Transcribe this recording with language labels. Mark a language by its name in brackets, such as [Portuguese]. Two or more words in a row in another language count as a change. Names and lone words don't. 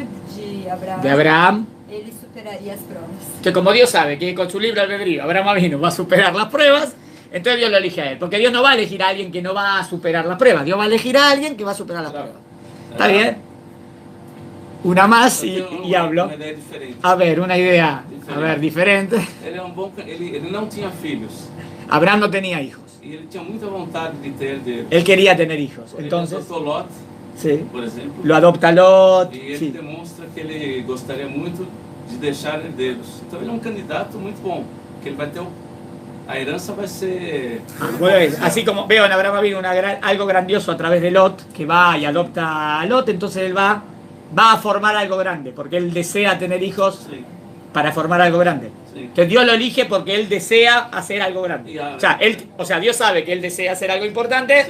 [Spanish] De Abraham. él superaría las pruebas. Que como Dios sabe que con su libre albedrío Abraham Avinu va a superar las pruebas, entonces Dios lo elige a él. Porque Dios no va a elegir a alguien que no va a superar las pruebas. Dios va a elegir a alguien que va a superar las pruebas. ¿Está bien? Una más y hablo. [Portuguese] Uma ideia diferente. [Spanish] A ver, una idea. A ver, diferente. [Portuguese] Ele não tinha filhos. [Spanish] Abraham no tenía hijos. [Portuguese] E ele tinha muita vontade de ter deles. [Spanish] Él quería tener hijos. [Portuguese] Ele [Spanish] Entonces, [Portuguese] adotou Lot, [Spanish] sí. [Portuguese] por exemplo. [Spanish] Lo adopta Lot. [Portuguese] E ele [Spanish] Sí. [Portuguese] demonstra que ele gostaria muito de deixar herdeiros. Então ele é um candidato muito bom, que ele vai ter a herança vai ser... [Spanish] Bueno, así como veo en Abraham Avinu algo grandioso a través de Lot, que va y adopta a Lot, entonces él va a formar algo grande, porque él desea tener hijos Sí, para formar algo grande. sí. Entonces Dios lo elige porque él desea hacer algo grande. Y a- O sea, Dios sabe que él desea hacer algo importante,